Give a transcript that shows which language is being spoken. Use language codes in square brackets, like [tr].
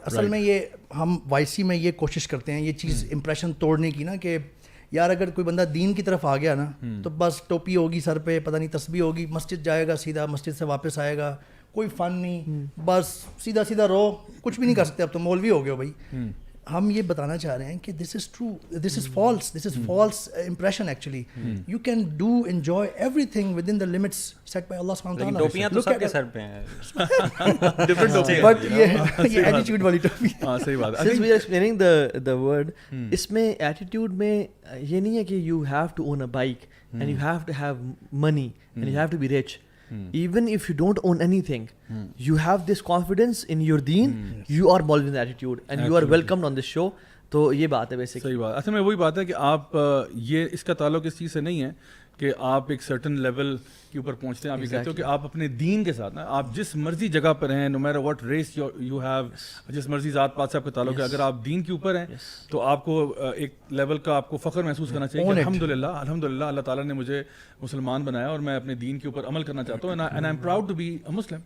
[ur] اصل میں یہ ہم وائی سی میں یہ کوشش کرتے ہیں یہ چیز امپریشن توڑنے کی نا, کہ یار اگر کوئی بندہ دین کی طرف آ گیا نا, تو بس ٹوپی ہوگی سر پہ, پتہ نہیں تسبیح ہوگی, مسجد جائے گا سیدھا, مسجد سے واپس آئے گا, کوئی فن نہیں, بس سیدھا رہو, کچھ بھی نہیں کر سکتے, اب تو مولوی ہو گئے ہو بھائی. ہم یہ بتانا چاہ رہے ہیں کہ [en] This is true, this is false impression actually. You can do enjoy everything with in the limits set by Allah سبحانہ وتعالی. [ur] ٹوپیاں تو سب کے سر پہ ہیں, بٹ یہ ایٹیٹیوڈ والی ٹوپی. ہاں صحیح بات ہے. [en] Since we are explaining the word, [ur] اس میں ایٹیٹیوڈ میں یہ نہیں ہے کہ [en] you have to own a bike and you have to have money and you have to be rich. Even if you don't own anything, you have this confidence in your deen, you are Maulvi in attitude and you are welcomed on this show. [ur] تو یہ بات ہے basic. صحیح بات. اصل میں وہی بات ہے کہ آپ یہ اس کا تعلق اس چیز سے نہیں ہے کہ آپ ایک سرٹن لیول کے اوپر پہنچتے ہیں. آپ یہ کہتے ہو کہ آپ اپنے دین کے ساتھ نا, آپ جس مرضی جگہ پر ہیں, [en] no matter what race you have, [ur] جس مرضی ذات پات سے آپ کا تعلق ہے, اگر آپ دین کے اوپر ہیں تو آپ کو ایک لیول کا آپ کو فخر محسوس کرنا چاہیے کہ الحمدللہ اللہ تعالیٰ نے مجھے مسلمان بنایا اور میں اپنے دین کے اوپر عمل کرنا چاہتا ہوں, [en] And I am proud to be a Muslim.